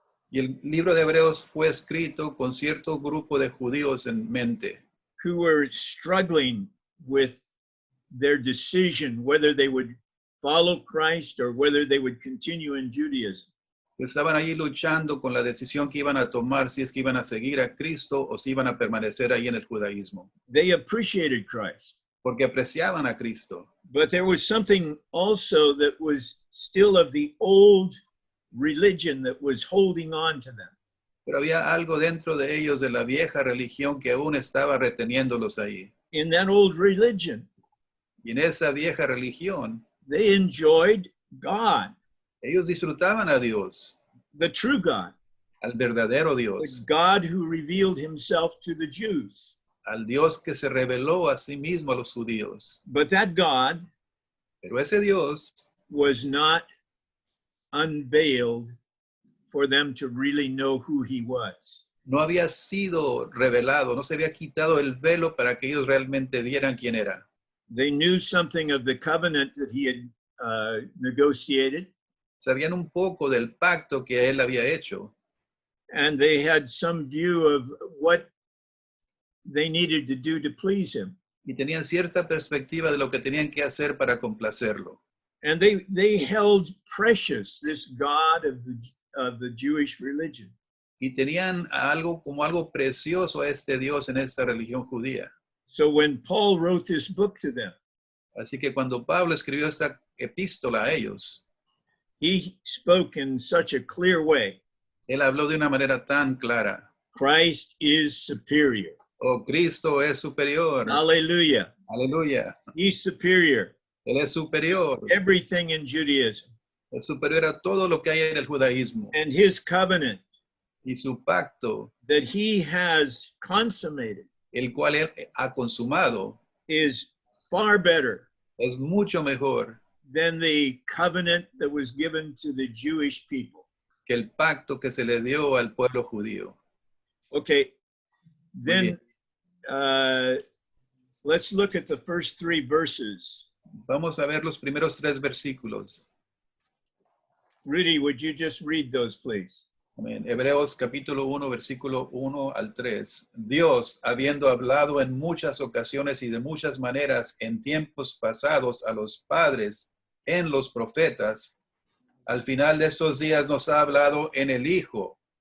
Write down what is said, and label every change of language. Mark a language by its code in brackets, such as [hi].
[es] Y el libro de Hebreos fue escrito con cierto grupo de judíos en mente, [en] who were struggling with their decision whether they would follow Christ or whether they would continue in Judaism. [es] que estaban allí luchando con la decisión que iban a tomar, si es que iban a seguir a Cristo o si iban a permanecer ahí en el judaísmo, [en] They appreciated Christ, [es] porque apreciaban a Cristo. [en] but there was something also that was still of the old religion that was holding on to them. [es] Pero había algo dentro de ellos, de la vieja religión, que aún estaba reteniéndolos ahí. [en] In that old religion, [es] Y en esa vieja religión, [en] they enjoyed God, [es] ellos disfrutaban a Dios, [en] the true God, [es] al verdadero [en] the [es] Dios, [en] God who revealed himself to the Jews. [es] al Dios que se reveló a sí mismo a los judíos. [en] But that God [es] Pero ese Dios [en] was not unveiled for them to really know who he was. [es] no había sido revelado, no se había quitado el velo para que ellos realmente vieran quién era. [en] They knew something of the covenant that he had negotiated, [es] Sabían un poco del pacto que él había hecho, [en] and they had some view of what they needed to do to please him. [es] y tenían cierta perspectiva de lo que tenían que hacer para complacerlo. [en] And they held precious this God of the Jewish religion. [es] Y tenían algo como algo precioso a este Dios en esta religión judía. [en] So when Paul wrote this book to them, [es] Así que cuando Pablo escribió esta epístola a ellos, [en] he spoke in such a clear way. [es] él habló de una manera tan clara. [en] Christ is superior. [es] Oh, Cristo es superior. [en] Hallelujah. [es] Aleluya. [en] He's superior. [es] Él es superior. [en] Everything in Judaism. [es] Es superior a todo lo que hay en el judaísmo. [en] And his covenant [es] Y su pacto, [en] that he has consummated [es] el cual él ha consumado, [en] is far better [es] es mucho mejor [en] than the covenant that was given to the Jewish people. [es] que el pacto que se le dio al pueblo judío. [en] Okay, then [es] bien. [en] let's look at the first 3 verses. [es] Vamos a ver los primeros 3 versículos. [en] Rudy, would you just read those, please? [es] Amén. Hebreos capítulo 1, versículo 1 al 3. Dios, habiendo hablado en muchas ocasiones y de muchas maneras en tiempos pasados a los padres en los profetas, al final de estos días nos ha hablado en el Hijo,